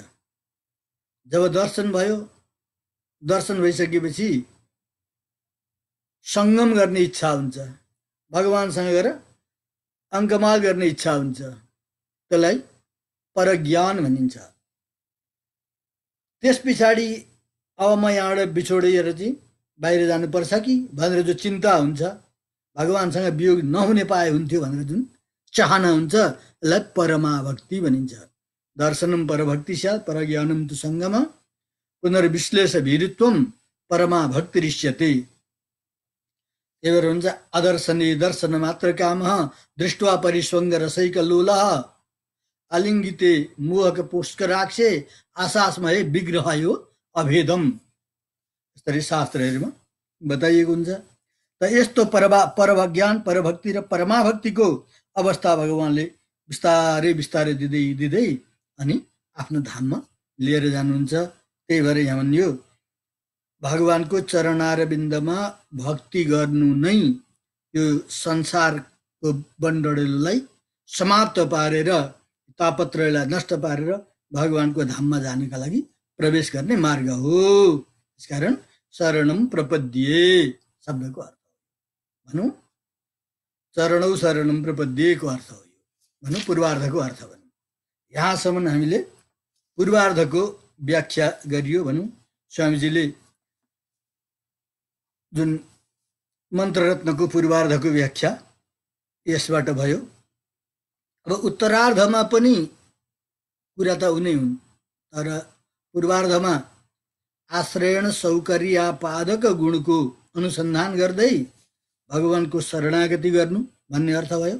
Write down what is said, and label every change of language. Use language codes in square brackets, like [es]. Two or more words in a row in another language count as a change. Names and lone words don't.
[ne] जब दर्शन भयो, दर्शन भइसकेपछि सङ्गम गर्ने इच्छा हुन्छ, भगवानसँग गएर अङ्कमाल गर्ने इच्छा हुन्छ, त्यसलाई परज्ञान भनिन्छ। त्यस पछाडि अब म यहाँबाट बिछोडेर चाहिँ बाहिर जानुपर्छ कि भनेर जो चिन्ता हुन्छ, भगवानसँग वियोग नहुने पाए हुन्थ्यो भनेर जुन चाहना हुन्छ, यसलाई परमाभक्ति भनिन्छ। [sa] दर्शनम परभक्ति स्यात् परज्ञानम तु सङ्गम पुनर्विश्लेष भीरुत्वम परमाभक्ति ऋष्यते। [ne] त्यही भएर हुन्छ [sa] अदर्शने दर्शन मात्र कामः दृष्ट्वा परिस्वङ्ग रसैक लोलः आलिङ्गिते मोहक पुष्कराक्षे आशास्मय विग्रह यो अभेदम। [ne] यसरी शास्त्रहरूमा बताइएको हुन्छ। त यस्तो परज्ञान परभक्ति र परमाभक्तिको अवस्था भगवानले बिस्तारै बिस्तारै दिँदै दिँदै अनि आफ्नो धाममा लिएर जानुहुन्छ। त्यही भएर यहाँ भनियो भगवानको चरणारविन्दमा भक्ति गर्नु नै यो संसारको बन्डडेलोलाई समाप्त पारेर तापत्रयलाई नष्ट पारेर भगवानको धाममा जानका लागि प्रवेश गर्ने मार्ग हो। त्यसकारण [sa] शरणम प्रपद्ये [ne] शब्दको अर्थ भनौँ, [sa] चरणौ शरणम [ne] प्रपद्येको अर्थ हो यो भनौँ, पूर्वार्धको अर्थ भनौँ। यहाँसम्म हामीले पूर्वार्धको व्याख्या गरियो भनौँ। स्वामीजीले जुन मन्त्ररत्नको पूर्वार्धको व्याख्या यसबाट भयो। अब उत्तरार्धमा पनि कुरा त उनै हुन्, तर पूर्वार्धमा आश्रयण सौकर्यापादक गुणको अनुसन्धान गर्दै भगवानको शरणागति गर्नु भन्ने अर्थ भयो।